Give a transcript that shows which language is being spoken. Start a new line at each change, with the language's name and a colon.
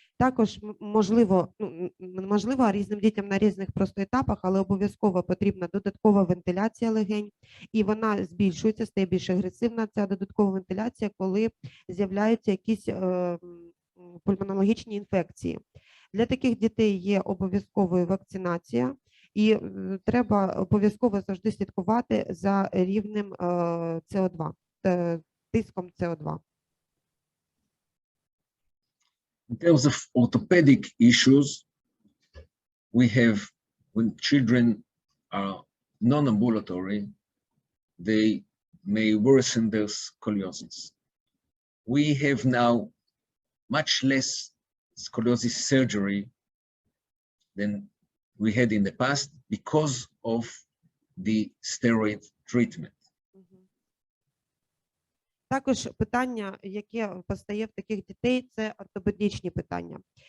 Ukrainian: Також можливо різним дітям на різних просто етапах, але обов'язково потрібна додаткова вентиляція легень, і вона збільшується, стає більш агресивна, ця додаткова вентиляція, коли з'являються якісь пульмонологічні інфекції. Для таких дітей є обов'язковою вакцинація, і треба обов'язково завжди слідкувати за рівнем СО2, тиском СО2.
English: In terms of orthopedic issues, we have, when children are non-ambulatory, they may worsen their scoliosis. We have now much less scoliosis surgery than we had in the past because of the steroid treatment.
Ukrainian: Також питання, яке постає в таких дітей, це ортопедичні питання.